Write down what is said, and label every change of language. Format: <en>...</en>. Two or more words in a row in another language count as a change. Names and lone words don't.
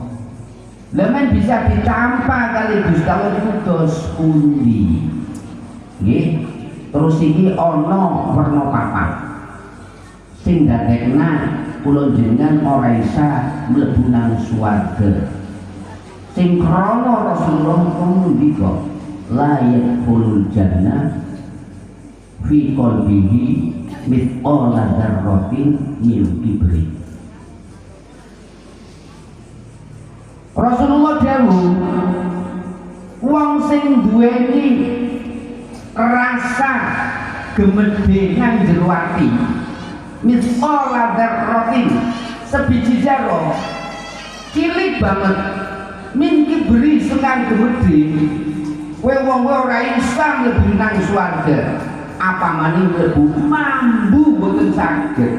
<jv>Lah men bisa ditampa kali Gusti Allah niku dos pundi. Nggih. Terus iki ana werna papat. Sing dadekna kula jenengan ora isa mlebu nang swarga. Sing krana Rasulullah ngendika</jv> <ar>لا يدخل الجنة في قلبه مثقال ذرة من كبر.</ar> <jv>Rasulullah dawuh wong sing duweni rasa gemedhe nang jero ati</jv> <ar>مثقال ذرة</ar> <jv>sebiji jaro cilik banget</jv> <ar>من كبر</ar> <jv>sekang gemedhe kowe wong ora isa mlebu nang swarga apa maning mlebu mambu boten saged.</jv>